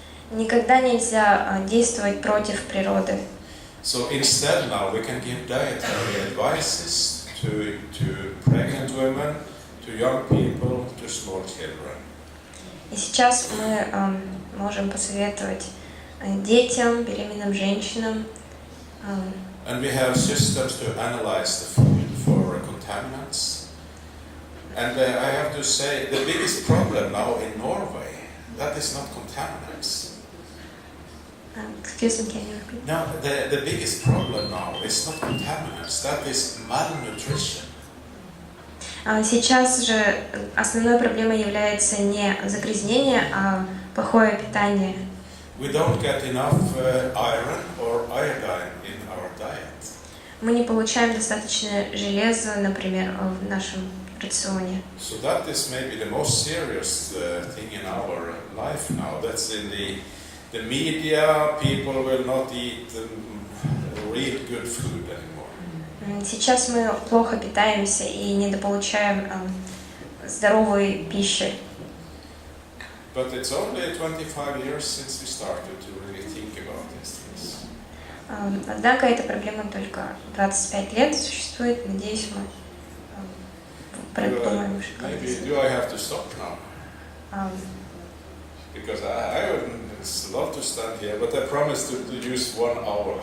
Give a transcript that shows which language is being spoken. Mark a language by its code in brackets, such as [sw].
[ru] Никогда нельзя действовать против природы. [en] So instead now we can give dietary advices to pregnant women, to young people, to small children. [ru] И сейчас мы можем посоветовать детям, беременным женщинам. [en] And we have systems to analyze the food for contaminants. And I have to say, the biggest problem now in Norway, that is not contaminants. Excuse me, can you repeat? No, the biggest problem now is not contaminants, that is malnutrition. [ru] Сейчас же основной проблемой является не загрязнение, а плохое питание. [en] We don't get enough iron or iodine in our diet. [ru] Мы не получаем достаточно железа, например, в нашем рационе. [en] So that is maybe the most serious thing in our life now. That's in the media. People will not eat real good food anymore. [ru] Сейчас мы плохо питаемся и недополучаем здоровой пищи. [en] But it's only 25 years since we started to really think about these things. [ru] Однако эта проблема только 25 лет существует. Надеюсь, мы продумаем, что [en] Maybe do I have to stop now? Because I would love to stand here, but I promised to use 1 hour.